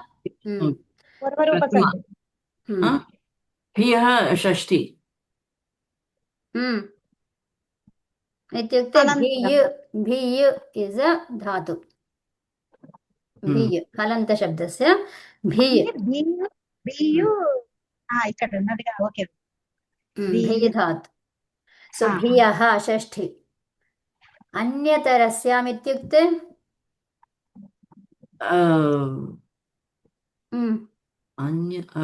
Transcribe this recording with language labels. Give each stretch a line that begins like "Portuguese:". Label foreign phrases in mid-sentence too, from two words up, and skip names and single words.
Sanskrit: भियः षष्ठी इत्युक्ते भिय् इस् अ धातु. भिय् हलन्तशब्दस्य भिय्.
Telugu: బియ్యు ఇక్కడ ఉన్నదిగా ఓకే బియ్యు భిధాత్. సో ఆ,
Sanskrit: భియః షష్ఠి. అన్యతరస్యాం ఇత్యుక్తే ఉమ్, అన్య